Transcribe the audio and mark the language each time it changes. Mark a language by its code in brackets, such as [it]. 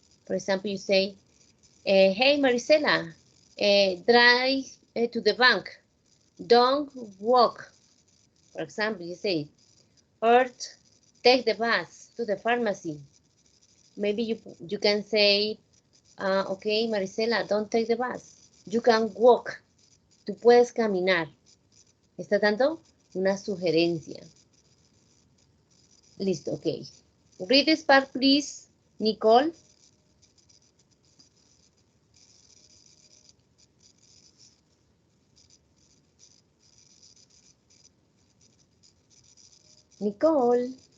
[en] For example, you say, hey, Marisela, drive to the bank, don't walk. For example, you say, or take the bus to the pharmacy. Maybe you can say, okay, Marisela, don't take the bus. You can walk. [es] Tú puedes caminar. Está dando una sugerencia. Listo, ok. [en] Read this part, please, Nicole. Nicole.